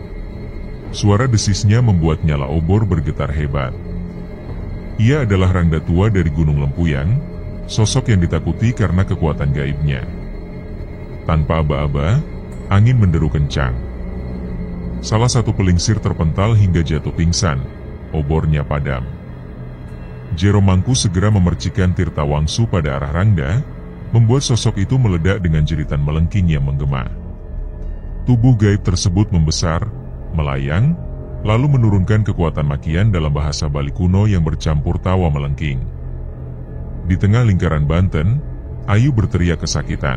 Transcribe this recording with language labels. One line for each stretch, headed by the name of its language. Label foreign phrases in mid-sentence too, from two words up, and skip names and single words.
Indonesian: Suara desisnya membuat nyala obor bergetar hebat. Ia adalah Rangda tua dari Gunung Lempuyang, sosok yang ditakuti karena kekuatan gaibnya. Tanpa aba-aba, angin menderu kencang. Salah satu pelingsir terpental hingga jatuh pingsan, obornya padam. Jero Mangku segera memercikan tirta wangsu pada arah Rangda, membuat sosok itu meledak dengan jeritan melengking yang menggema. Tubuh gaib tersebut membesar, melayang, lalu menurunkan kekuatan makian dalam bahasa Bali kuno yang bercampur tawa melengking. Di tengah lingkaran Banten, Ayu berteriak kesakitan.